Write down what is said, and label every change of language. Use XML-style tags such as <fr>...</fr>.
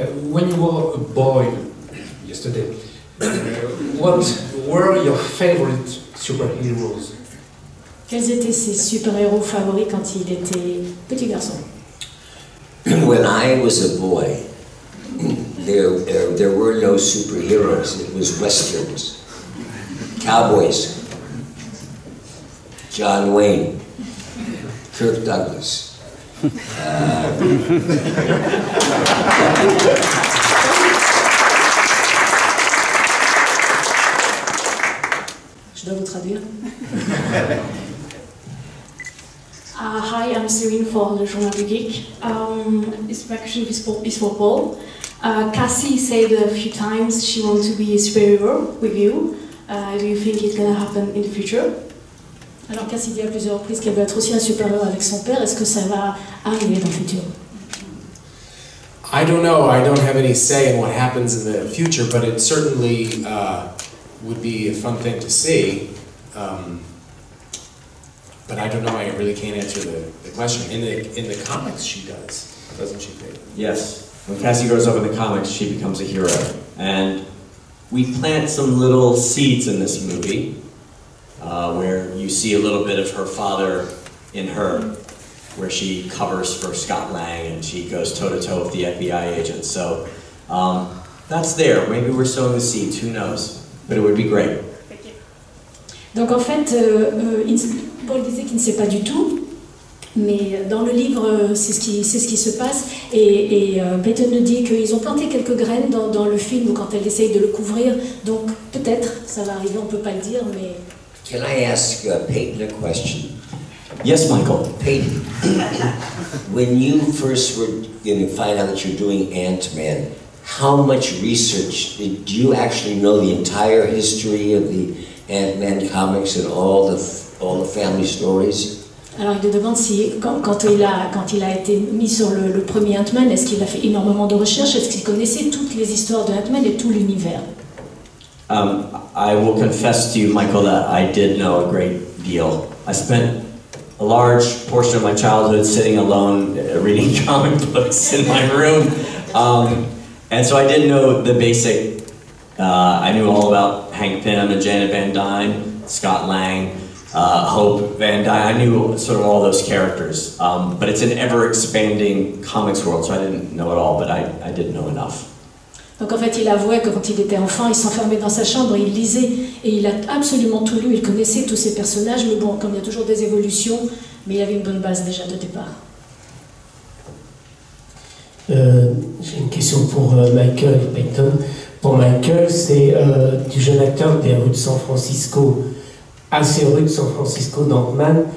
<en>When you were a boy yesterday, what were your favorite superheroes?</en> <fr>Quels étaient ses super-héros favoris quand il était petit garçon?</fr> <en>When I was a boy, there were no superheroes. It was westerns, cowboys, John Wayne, Kirk Douglas.</en> <fr>Je dois vous traduire.</fr> <en>Hi, I'm Cyrine for Le Journal du Geek. This question is for Paul. Cassie said a few times she wants to be a superhero with you. Do you think it's going to happen in the future?</en> <fr>Alors Cassie dit à plusieurs reprises qu'elle veut être aussi un super-héros avec son père. Est-ce que ça va arriver dans le futur?</fr> <en>I don't know. I don't have any say in what happens in the future, but it certainly would be a fun thing to see. But I don't know. I really can't answer the question. In the comics, she does, doesn't she, Peyton? Yes. When Cassie grows up in the comics, she becomes a hero. And we plant some little seeds in this movie where you see a little bit of her father in her, where she covers for Scott Lang and she goes toe-to-toe with the FBI agent. So that's there. Maybe we're sowing the seeds, who knows? But it would be great.</en> <fr>Donc en fait, Paul disait qu'il ne sait pas du tout, mais dans le livre, c'est ce qui se passe. Et Peyton nous dit qu'ils ont planté quelques graines dans le film quand elle essaye de le couvrir. Donc peut-être, ça va arriver, on ne peut pas le dire, mais...</fr> <en>Can I ask Peyton a question? Yes, Michael. Peyton, when you first were going to find out that you're doing Ant-Man, how much research, do you actually know the entire history of the Ant-Man comics and all the family stories?</en> <fr>Alors il te demande si, quand il a été mis sur le premier Ant-Man, est-ce qu'il a fait énormément de recherches, est-ce qu'il connaissait toutes les histoires de Ant-Man et tout l'univers?</fr> <en>I will confess to you, Michael, that I did know a great deal. I spent a large portion of my childhood sitting alone reading comic books in my room. And so I did know the basic, I knew all about Hank Pym and Janet Van Dyne, Scott Lang, Hope Van Dyne. I knew sort of all those characters. But it's an ever-expanding comics world, so I didn't know it all, but I did know enough.</en> <fr>Donc en fait, il avouait que quand il était enfant, il s'enfermait dans sa chambre, il lisait, et il a absolument tout lu, il connaissait tous ces personnages, mais bon, comme il y a toujours des évolutions, mais il avait une bonne base déjà de départ. J'ai une question pour Michael et Peyton. Pour Michael, c'est du jeune acteur des rues de San Francisco à ces rues de San Francisco d'Ant-Man.</fr>